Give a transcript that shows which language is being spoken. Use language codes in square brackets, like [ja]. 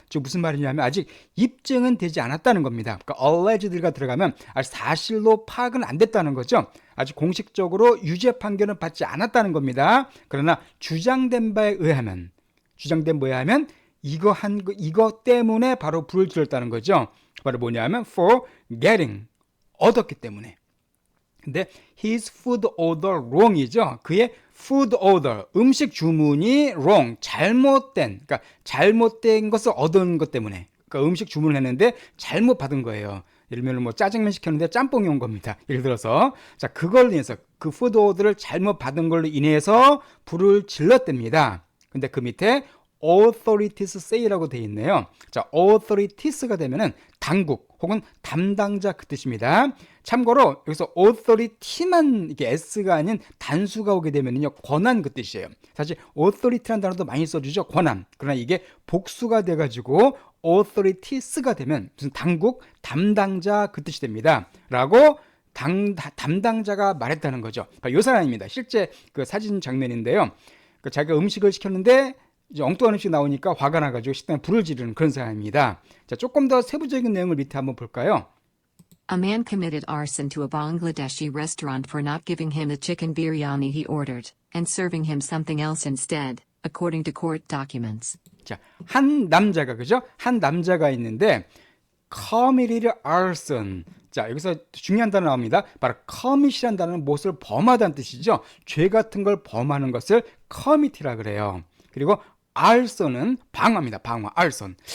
[ko] 즉 무슨 말이냐면 아직 입증은 되지 않았다는 겁니다. 그러니까 alleged가 들어가면 아직 사실로 파악은 안 됐다는 거죠. 아직 공식적으로 유죄 판결은 받지 않았다는 겁니다. 그러나 주장된 바에 의하면, 주장된 바에 의하면 이거 때문에 바로 불을 질렀다는 거죠. 바로 뭐냐면 [en] for getting, [ko] 얻었기 때문에. 근데 [en] his food order wrong이죠. [ko] 그의 food order, 음식 주문이 wrong, 잘못된, 그러니까 잘못된 것을 얻은 것 때문에. 그러니까 음식 주문을 했는데 잘못 받은 거예요. 예를 들면 뭐 짜장면 시켰는데 짬뽕이 온 겁니다. 예를 들어서 자, 그걸로 인해서 그 푸드 오더를 잘못 받은 걸로 인해서 불을 질렀답니다. 근데 그 밑에 [en] authorities say [ko] 라고 되어 있네요. 자, authorities가 되면은 당국 혹은 담당자 그 뜻입니다. 참고로 여기서 authority만 이게 s가 아닌 단수가 오게 되면요 권한 그 뜻이에요. 사실 authority라는 단어도 많이 써주죠. 권한. 그러나 이게 복수가 돼가지고 authorities가 되면 무슨 당국, 담당자 그 뜻이 됩니다. 라고 담당자가 말했다는 거죠. 이 사람입니다. 실제 그 사진 장면인데요. 자기가 음식을 시켰는데 이제 엉뚱한 음식 나오니까 화가 나가지고 식당에 불을 지르는 그런 사람입니다. 자, 조금 더 세부적인 내용을 밑에 한번 볼까요? [en] A man committed arson to a Bangladeshi restaurant for not giving him the chicken biryani he ordered, and serving him something else instead, according to court documents. [ko] 자, 한 남자가, 그죠? 한 남자가 있는데, [en] committed arson. [ko] 자, 여기서 중요한 단어 나옵니다. 바로 commit이라는 단어는 무엇을 범하다는 뜻이죠. 죄 같은 걸 범하는 것을 commit이라 그래요. 그리고 arson은 방화입니다. 방화, arson.